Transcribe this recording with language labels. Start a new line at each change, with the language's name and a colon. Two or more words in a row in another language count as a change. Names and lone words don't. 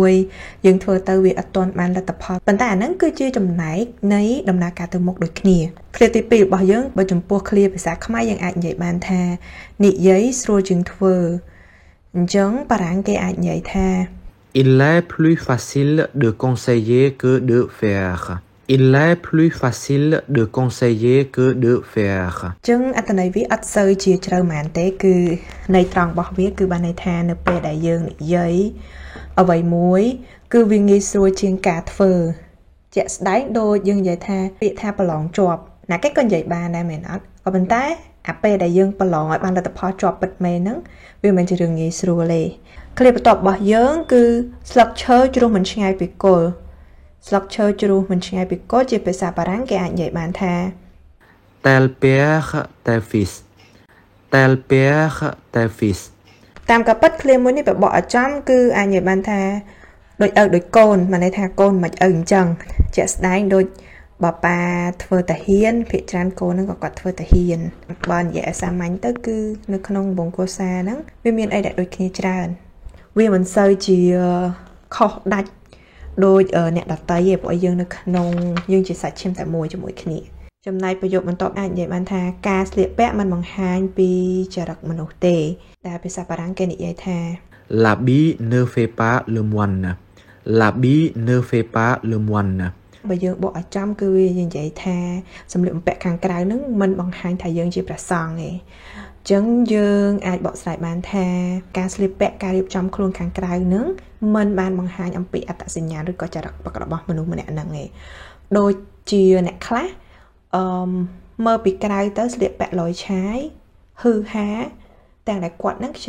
Khmer: 1 យើងធ្វើទៅវាអត់ទាន់បានលទ្ធផលប៉ុន្តែអាហ្នឹងគឺជាចំណែកនៃដំណើរការទៅមុខដូចគ្នាឃ្លាទី2របស់យើងបើចំពោះឃ្លាភាសាខ្មែរយើងអាចនិយាយបានថានិយាយស្រួលជាងធ្វើអញ្ចឹងបារាំងគេអាចនិយាយថា
French: Il est plus facile de conseiller que de faire Il est plus facile de conseiller que de faire
Khmer: ចឹងអត្ថន័យវាអត់សូវជាជ្រៅហ្មងទេគឺន័យត្រង់របស់វាគឺបានន័យថានៅពេលដែលយើងនិយាយអ្វីមួយគឺវាងាយស្រួលជាងការធ្វើជាក់ស្ដែងដូចយើងនិយាយថាពាក្យថាប្រឡងជាប់ណាគេក៏និយាយបានដែរមែនអត់ក៏ប៉ុន្តែអាពេលដែលយើងប្រឡងឲ្យបានលទ្ធផលជាប់ពិតមែនហ្នឹងវាមិនមែនជារឿងងាយស្រួលទេឃ្លាបន្ទាប់របស់យើងគឺស្លឹកឈើជ្រុះមិនឆ្ងាយពីគល់ស្លឹកឈើជ្រុះមិនឆ្ងាយពីគល់ជាភាសាបារាំងគេអាចនិយាយបានថា
French: Tel père tel fils Tel père tel fils
Khmer: តាមការពិតឃ្លាមួយនេះបបកឲ្យចំគឺអាចនិយាយបានថាដូចឪដូចកូនមានន័យថាកូនមិនឪអញ្ចឹងជាក់ស្ដែង ដូចបបាធ្វើតាហ៊ានភាគច្រើនកូនហ្នឹងក៏គាត់ធ្វើតាហ៊ានបើនិយាយឲ្យសាមញ្ញទៅគឺនៅក្នុងវង្សគ្រួសារហ្នឹងវាមានអីដែលដូចគ្នាច្រើនវាមិនសូវជាខុសដាច់ដូចអ្នកដតីទេព្រោះយើងនៅក្នុងយើងជាសាច់ឈាមតែមួយជាមួយគ្នាចំណែកប្រយោគបន្ទាប់អាចនិយាយបានថាការស្លៀកពាក់មិនបង្ហាញពីចរិតមនុស្សទេតែភាសាបារាំងគេនិយាយថា
French: L'habit ne fait pas le moine L'habit ne fait pas le moine
Khmer: បើយើងបកឲ្យចំគឺវានិយាយថាសម្លៀកបំពាក់ខាងក្រៅហ្នឹងមិនបង្ហាញថាយើងជាព្រះសង្ឃទេអញ្ចឹងយើងអាចបកស្រាយបានថាការស្លៀកពាក់ការរៀបចំខ្លួនខាងក្រៅហ្នឹងមិនបាន បង្ហាញអំពីអត្តសញ្ញាណឬក៏ចរិតរបស់មនុស្សម្នាក់ហ្នឹងទេដូចជាអ្នកខ្លះមើលពីក្រៅទៅស្លៀកពាក់លយឆាយហឺហាទាំងដែលគាត់ហ្នឹងខ្ចី